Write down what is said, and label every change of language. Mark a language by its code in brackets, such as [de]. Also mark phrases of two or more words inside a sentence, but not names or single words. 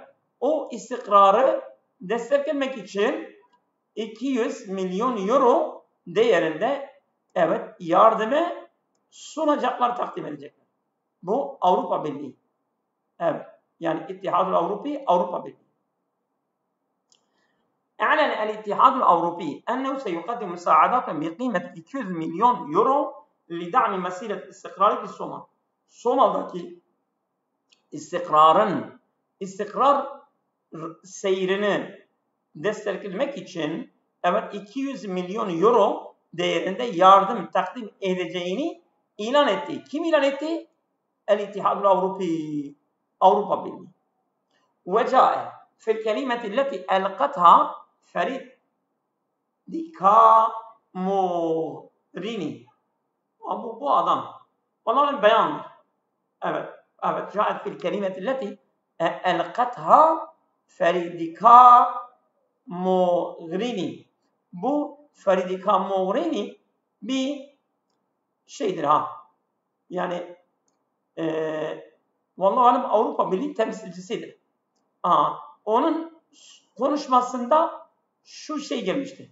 [tr] O istikrarı desteklemek için 200 milyon euro değerinde evet yardımı sunacaklar, takdim edecekler. Bu Avrupa Birliği. Evet. Yani [ar] الاتحاد الأوروبي [tr] Avrupa Birliği. [ar] أعلن الاتحاد الأوروبي أنه سيقدم مساعدات بقيمة 200 milyon euro لدعم مسيرة الاستقرار في Somal. [tr] Somal'daki istikrar seyrini desteklemek için evet 200 milyon euro değerinde yardım takdim edeceğini ilan etti. Kim ilan etti? [ar] الاتحاد الأوروبي [tr] Avrupa Birliği. [ar] وجاء في الكلمة التي ألقتها فريد ديكاموريني. [tr] Bu adam. Onların beyanı. Evet. [ar] جاءت في الكلمة التي ألقتها Feridika-Mogherini. [tr] Bu Feridika-Mogherini bir şeydir ha. Yani [ar] والله أعلم [tr] Avrupa Birliği temsilcisidir. Onun konuşmasında şu şey gelmişti.